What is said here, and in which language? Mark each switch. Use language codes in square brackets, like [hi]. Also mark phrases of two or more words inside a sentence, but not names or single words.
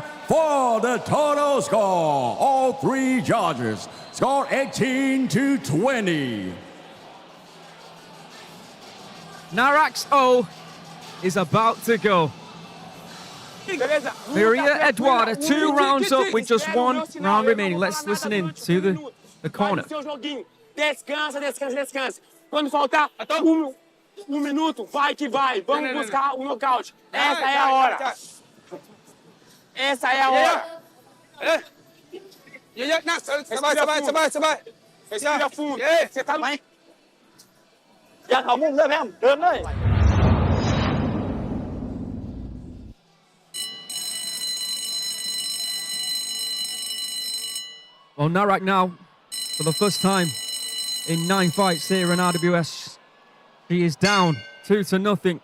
[en] For the total score, all 3 judges score 18-20. Narak's O is about to go. Maria Eduarda, 2 rounds up with just 1 round remaining. Let's listen in to the corner. [pt] Descansa, descansa, descansa. Quando faltar minuto, vai que vai. Vamos buscar o nocaute. Essa é a hora. Essa é a hora. [th] เยอะๆนั่งสบาย [pt] Respira fundo. Você tá bem? [th] อย่าเข้ามุมเลยแม่เดินเลย [en] Well, Narak now, for the first time in 9 fights here in RWS, she is down 2-0.